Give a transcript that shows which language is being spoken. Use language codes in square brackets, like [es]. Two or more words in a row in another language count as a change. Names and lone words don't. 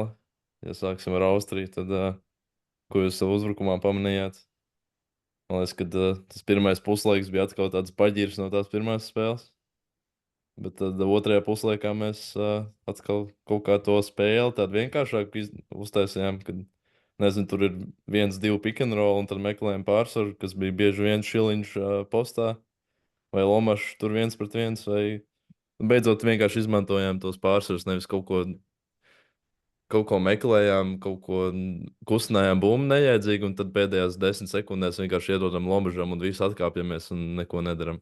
[lv] Ja sāksim ar Austriju, tad ko jūs savā uzbrukumā pamanījāt? Man liekas, ka tas pirmais puslaiks bija atkal tāds paģirs no tās pirmās spēles. Bet tad otrajā puslaikā mēs atkal kaut kā to spēli tādu vienkāršāku uztaisījām, kad, nezinu, tur ir 1-2 [en] pick and roll, [lv] un tad meklējām pārsvaru, kas bija bieži vien Šiliņš postā, vai Lomašs tur 1-1, vai beidzot vienkārši izmantojām tos pārsvarus, nevis kaut ko meklējām, kaut ko kustinājām bumbu nejēdzīgi, un tad pēdējās 10 sekundēs vienkārši iedodam Lomažam un visu atkāpjamies un neko nedaram.